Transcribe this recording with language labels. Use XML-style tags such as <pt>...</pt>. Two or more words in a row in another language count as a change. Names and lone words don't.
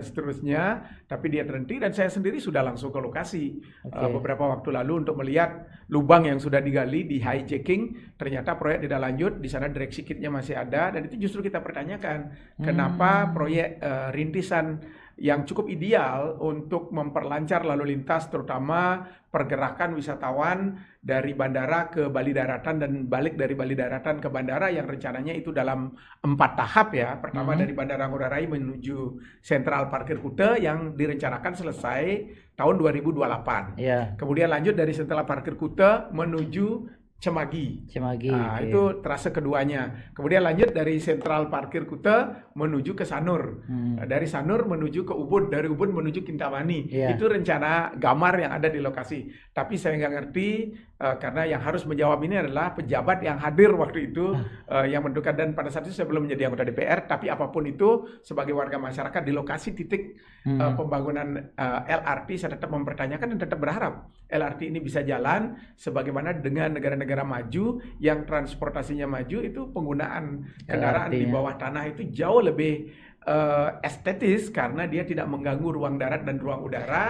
<id>seterusnya, tapi dia terhenti dan saya sendiri sudah langsung ke lokasi beberapa waktu lalu untuk melihat lubang yang sudah digali, di hijacking, ternyata proyek tidak lanjut, di sana direksi kitnya masih ada, dan itu justru kita pertanyakan kenapa proyek rintisan yang cukup ideal untuk memperlancar lalu lintas, terutama pergerakan wisatawan dari bandara ke Bali Daratan dan balik dari Bali Daratan ke bandara yang rencananya itu dalam 4 tahap ya. Pertama dari Bandara Ngurah Rai menuju Sentral Parkir Kuta yang direncanakan selesai tahun 2028. Kemudian lanjut dari Sentral Parkir Kuta menuju Cemagi. Itu trase keduanya. Kemudian lanjut dari Sentral Parkir Kuta menuju ke Sanur. Dari Sanur menuju ke Ubud, dari Ubud menuju Kintamani. Itu rencana gambar yang ada di lokasi. Tapi saya nggak ngerti karena yang harus menjawab ini adalah pejabat yang hadir waktu itu yang menentukan, dan pada saat itu saya belum menjadi anggota DPR, tapi apapun itu sebagai warga masyarakat di lokasi titik pembangunan LRT saya tetap mempertanyakan dan tetap berharap LRT ini bisa jalan sebagaimana dengan negara-negara maju yang transportasinya maju, itu penggunaan kendaraan di bawah tanah itu jauh lebih estetis karena dia tidak mengganggu ruang darat dan ruang udara.</id>